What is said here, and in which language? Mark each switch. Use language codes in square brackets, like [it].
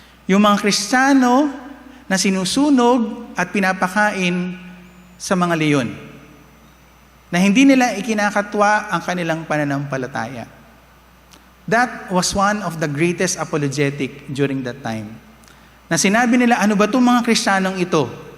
[tl] Yung mga Kristiyano na sinusunog at pinapakain sa mga leyon. Na hindi nila ikinakatwa ang kanilang pananampalataya. [en] That was one of the greatest apologetic during that time. [tl] Na sinabi nila, ano ba itong mga Kristiyanong ito?